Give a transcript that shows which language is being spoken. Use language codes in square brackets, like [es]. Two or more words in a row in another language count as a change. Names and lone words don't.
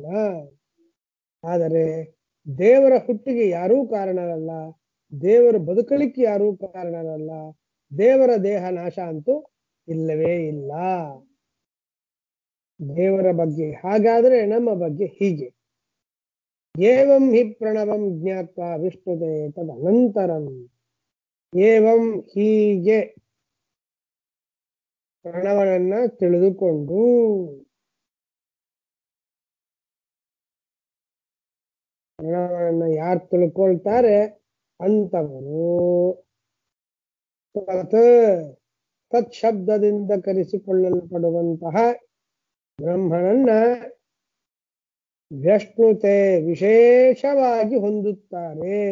[kn] ಆದರೆ ದೇವರ ಹುಟ್ಟಿಗೆ ಯಾರೂ ಕಾರಣರಲ್ಲ, ದೇವರ ಬದುಕಲಿಕ್ಕೆ ಯಾರೂ ಕಾರಣರಲ್ಲ, ದೇವರ ದೇಹ ನಾಶ ಅಂತೂ ಇಲ್ಲವೇ ಇಲ್ಲ. ದೇವರ ಬಗ್ಗೆ ಹಾಗಾದ್ರೆ ನಮ್ಮ ಬಗ್ಗೆ ಹೀಗೆ. [sa] ಏವಂ ಹಿ ಪ್ರಣವಂ ಜ್ಞಾತ್ವಾ ವಿಷ್ಣುತೆ ತದನಂತರಂ. [kn] ಏವಂ ಹೀಗೆ ಪ್ರಣವನನ್ನ ತಿಳಿದುಕೊಂಡು, ಪ್ರಣವನನ್ನ ಯಾರು ತಿಳ್ಕೊಳ್ತಾರೆ ಅಂತವರು ತತ್ ಶಬ್ದದಿಂದ ಕರೆಸಿಕೊಳ್ಳಲ್ಪಡುವಂತಹ ಬ್ರಹ್ಮನನ್ನ ವಿಷ್ಣುತೆ ವಿಶೇಷವಾಗಿ ಹೊಂದುತ್ತಾರೆ.